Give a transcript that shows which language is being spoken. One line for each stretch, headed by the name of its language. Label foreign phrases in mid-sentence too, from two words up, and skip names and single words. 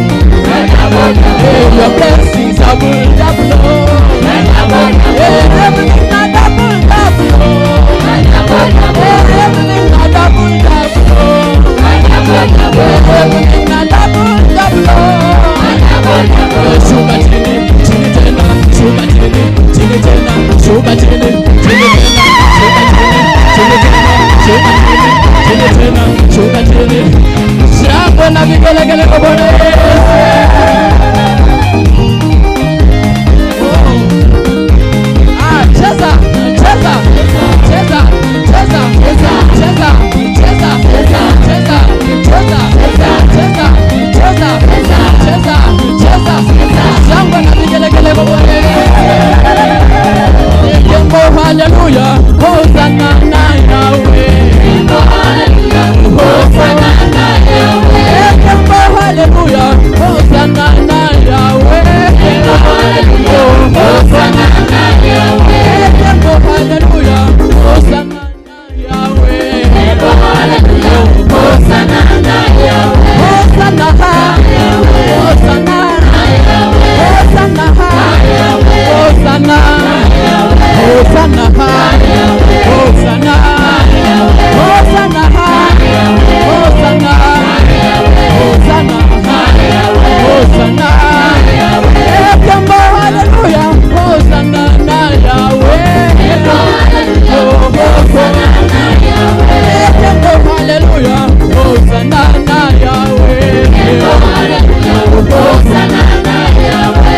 English: Your blessings double double. Everything not double double. Everything not double double. Everything not double double.
Swahili: Shuka chini, chini tena, shuka chini, chini tena, shuka chini, chini tena, shuka chini, chini tena, shuka chini, chini tena, shuka chini. Shangwe na vigelegele kwa Bwana Yesu. Cheza, cheza, cheza, cheza, cheza, cheza, cheza, cheza, cheza, cheza, cheza, cheza, cheza, cheza. Shangwe na vigelegele kwa Bwana Yesu. Hallelujah, Hosanna na Yahweh. Hosanna na Yahweh. Hallelujah, Hosanna na Yahweh. Hosanna na Yahweh. Hallelujah, Hosanna na Yahweh. Hosanna na Yahweh. Hosanna, Hosanna, Hosanna, Hosanna, Hosanna, Hosanna, Hosanna, Hosanna, Hosanna, Hosanna. Ekembo hallelujah, Hosanna na Yahweh. Hosanna na Yahweh. Ekembo hallelujah, Hosanna na Yahweh. Hosanna na Yahweh.